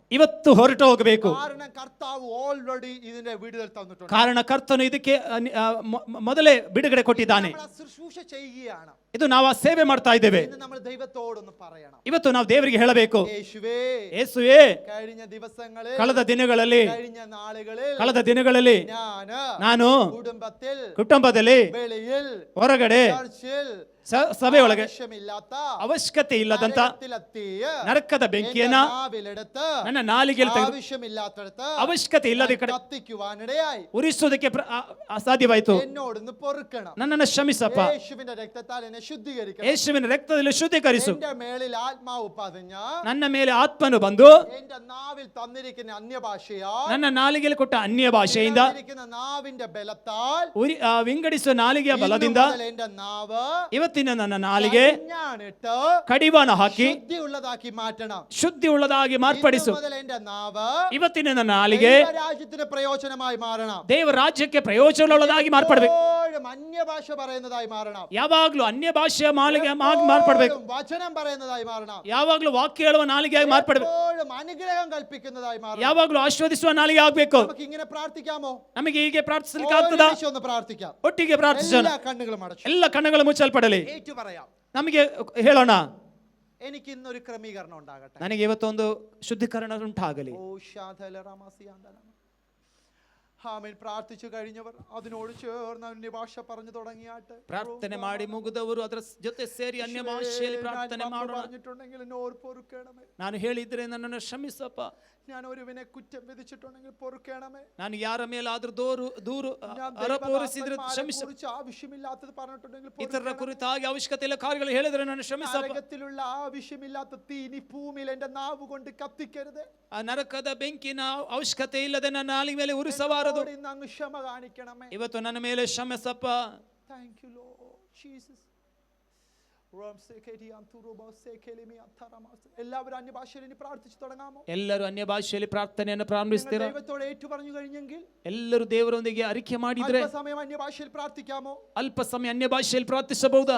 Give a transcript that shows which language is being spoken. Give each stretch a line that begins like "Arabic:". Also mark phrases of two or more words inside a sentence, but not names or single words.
Kannada: ಇವತ್ತು ಹೊರಟು ಹೋಗಬೇಕು.
Malayalam: കാരണം കർത്താവ് ഓൾറെഡി ഇതിന്റെ വിടുതൽ തന്നിട്ടുണ്ട്.
Kannada: ಕಾರಣ ಕರ್ತನು ಇದಕ್ಕೆ ಮೊದಲೇ ಬಿಡುಗಡೆ ಕೊಟ್ಟಿದ್ದಾನೆ.
Malayalam: നമ്മൾ ശുശ്രൂഷ ചെയ്യുകയാണ്,
Kannada: ಇದು ನಾವು ಆ ಸೇವೆ ಮಾಡ್ತಾ ಇದ್ದೇವೆ.
Malayalam: ഇന്ന് നമ്മൾ ദൈവത്തോടൊന്ന് പറയണം.
Kannada: ಇವತ್ತು ನಾವು ದೇವರಿಗೆ ಹೇಳಬೇಕು,
Malayalam: യേശുവേ,
Kannada: ಯೇಸುವೇ,
Malayalam: കഴിഞ്ഞ ദിവസങ്ങളിൽ,
Kannada: ಕಳೆದ ದಿನಗಳಲ್ಲಿ,
Malayalam: കഴിഞ്ഞ നാളുകളിൽ
Kannada: ಕಳೆದ ದಿನಗಳಲ್ಲಿ ನಾನು ಕುಟುಂಬದಲ್ಲಿ,
Malayalam: വെളിയിൽ,
Kannada: ಹೊರಗಡೆ,
Malayalam: ചർച്ചിൽ
Kannada: ಸಭೆಯೊಳಗೆ
Malayalam: ആവശ്യമില്ലാത്ത
Kannada: ಅವಶ್ಯಕತೆ ಇಲ್ಲದಂತ ನರಕದ ಬೆಂಕಿಯನ್ನ ನನ್ನ ನಾಲಿಗೆಯಲ್ಲಿ ತೆಗೆದು
Malayalam: ആവശ്യമില്ലാത്തടത്ത്
Kannada: ಅವಶ್ಯಕತೆ ಇಲ್ಲದ ಕಡೆ
Malayalam: കത്തിക്കുവാനിടയായി
Kannada: ಉರಿಸುವುದಕ್ಕೆ ಸಾಧ್ಯವಾಯಿತು.
Malayalam: എന്നോടൊന്ന് പൊറുക്കണം.
Kannada: ನನ್ನನ್ನು ಕ್ಷಮಿಸಪ್ಪ.
Malayalam: യേശുവിന്റെ രക്തത്താൽ എന്നെ ശുദ്ധീകരിക്കണം.
Kannada: ಯೇಸುವಿನ ರಕ್ತದಲ್ಲಿ ಶುದ್ಧೀಕರಿಸು.
Malayalam: എന്റെ മേളിൽ ആത്മാവ് പതിഞ്ഞ,
Kannada: ನನ್ನ ಮೇಲೆ ಆತ್ಮನು ಬಂದು
Malayalam: എന്റെ നാവിൽ തന്നിരിക്കുന്ന അന്യഭാഷയാ,
Kannada: ನನ್ನ ನಾಲಿಗೆಯಲ್ಲಿ ಕೊಟ್ಟ ಅನ್ಯ ಭಾಷೆಯಿಂದ,
Malayalam: നാവിന്റെ ബലത്താൽ,
Kannada: ವಿಂಗಡಿಸುವ ನಾಲಿಗೆಯ ಬಲದಿಂದ
Malayalam: എന്റെ നാവ്
Kannada: ಇವತ್ತಿನ ನನ್ನ ನಾಲಿಗೆ ಕಡಿವಾಣ ಹಾಕಿ
Malayalam: ശുദ്ധിയുള്ളതാക്കി മാറ്റണം.
Kannada: ಶುದ್ಧಿ ಉಳ್ಳದಾಗಿ ಮಾರ್ಪಡಿಸು.
Malayalam: എന്റെ നാവ്
Kannada: ಇವತ್ತಿನ ನನ್ನ ನಾಲಿಗೆ
Malayalam: രാജ്യത്തിന് പ്രയോജനമായി മാറണം.
Kannada: ದೇವ ರಾಜ್ಯಕ್ಕೆ ಪ್ರಯೋಜನವುಳ್ಳದಾಗಿ ಮಾರ್ಪಡಬೇಕು.
Malayalam: അന്യഭാഷ പറയുന്നതായി മാറണം.
Kannada: ಯಾವಾಗಲೂ ಅನ್ಯ ಭಾಷೆಯ ಮಾಲಿಗೆ ಮಾರ್ಪಡಬೇಕು.
Malayalam: വചനം പറയുന്നതായി മാറണം.
Kannada: ಯಾವಾಗಲೂ ವಾಕ್ಯ ಹೇಳುವ ನಾಲಿಗೆಯಾಗಿ ಮಾರ್ಪಡಬೇಕು.
Malayalam: അനുഗ്രഹം കൽപ്പിക്കുന്നതായി മാറണം.
Kannada: ಯಾವಾಗಲೂ ಆಶೀರ್ವದಿಸುವ ನಾಲಿಗೆ ಆಗಬೇಕು.
Malayalam: നമുക്ക് ഇങ്ങനെ പ്രാർത്ഥിക്കാമോ?
Kannada: ನಮಗೆ ಹೀಗೆ ಪ್ರಾರ್ಥಿಸಲಿಕ್ಕೆ ಆಗ್ತದಾ?
Malayalam: ഒന്ന് പ്രാർത്ഥിക്കാം.
Kannada: ಒಟ್ಟಿಗೆ ಪ್ರಾರ್ಥಿಸೋಣ.
Malayalam: എല്ലാ കണ്ണുകളും അടച്ചു,
Kannada: ಎಲ್ಲ ಕಣ್ಣುಗಳು ಮುಚ್ಚಲ್ಪಡಲಿ.
Malayalam: ഏറ്റു പറയാം.
Kannada: ನಮಗೆ ಹೇಳೋಣ,
Malayalam: എനിക്ക് ഇന്നൊരു ക്രമീകരണം ഉണ്ടാകട്ടെ.
Kannada: ನನಗೆ ಇವತ್ತೊಂದು ಶುದ್ಧೀಕರಣ ಉಂಟಾಗಲಿ.
Malayalam: ആമേൻ. പ്രാർത്ഥിച്ചു കഴിഞ്ഞവർ അതിനോട് ചേർന്ന് അന്യഭാഷ പറഞ്ഞു തുടങ്ങിയാട്ടെ.
Kannada: ಪ್ರಾರ್ಥನೆ ಮಾಡಿ ಮುಗಿದವರು ಅದರ ಜೊತೆ ಸೇರಿ ಅನ್ಯ ಭಾಷೆಯಲ್ಲಿ ಪ್ರಾರ್ಥನೆ ಮಾಡೋಣ.
Malayalam: പറഞ്ഞിട്ടുണ്ടെങ്കിൽ എന്നോട് പൊറുക്കണമേ.
Kannada: ನಾನು ಹೇಳಿದ್ರೆ ನನ್ನನ್ನು ಕ್ಷಮಿಸಪ್ಪ.
Malayalam: ഞാൻ ഒരുവനെ കുറ്റം വിധിച്ചിട്ടുണ്ടെങ്കിൽ പൊറുക്കണമേ.
Kannada: ನಾನು ಯಾರ ಮೇಲಾದ್ರೂ ದೂರು ಆರೋಪಿಸಿದ್ರೆ ಕ್ಷಮಿಸ.
Malayalam: ആവശ്യമില്ലാത്തത് പറഞ്ഞിട്ടുണ്ടെങ്കിൽ
Kannada: ಇತರರ ಕುರಿತಾಗಿ ಅವಶ್ಯಕತೆ ಇಲ್ಲ ಕಾರ್ಯಗಳು ಹೇಳಿದ್ರೆ ನಾನು ಕ್ಷಮಿಸಪ್ಪ.
Malayalam: നരകത്തിലുള്ള ആവശ്യമില്ലാത്ത തീ നീ ഭൂമിയിൽ എന്റെ നാവ് കൊണ്ട് കത്തിക്കരുത്.
Kannada: ಆ ನರಕದ ಬೆಂಕಿನ ಅವಶ್ಯಕತೆ ಇಲ್ಲದೆ ನನ್ನ ನಾಲಿಗೆ ಮೇಲೆ ಉರಿಸಬಾರದು.
Malayalam: ഇന്ന് അങ്ങ് ക്ഷമ കാണിക്കണമേ.
Kannada: ಇವತ್ತು ನನ್ನ ಮೇಲೆ ಕ್ಷಮಿಸಪ್ಪ.
English: Thank you Lord Jesus.
Malayalam: എല്ലാവരും അന്യഭാഷയിൽ ഇനി പ്രാർത്ഥിച്ചു തുടങ്ങാമോ?
Kannada: ಎಲ್ಲರೂ ಅನ್ಯ ಭಾಷೆಯಲ್ಲಿ ಪ್ರಾರ್ಥನೆಯನ್ನು ಪ್ರಾರಂಭಿಸ್ತೀರಾ?
Malayalam: ദൈവത്തോട് ഏറ്റു പറഞ്ഞു കഴിഞ്ഞെങ്കിൽ
Kannada: ಎಲ್ಲರೂ ದೇವರೊಂದಿಗೆ ಅರಿಕೆ ಮಾಡಿದ್ರೆ
Malayalam: സമയം അന്യഭാഷയിൽ പ്രാർത്ഥിക്കാമോ?
Kannada: ಅಲ್ಪ ಸಮಯ ಅನ್ಯ ಭಾಷೆಯಲ್ಲಿ ಪ್ರಾರ್ಥಿಸಬಹುದಾ?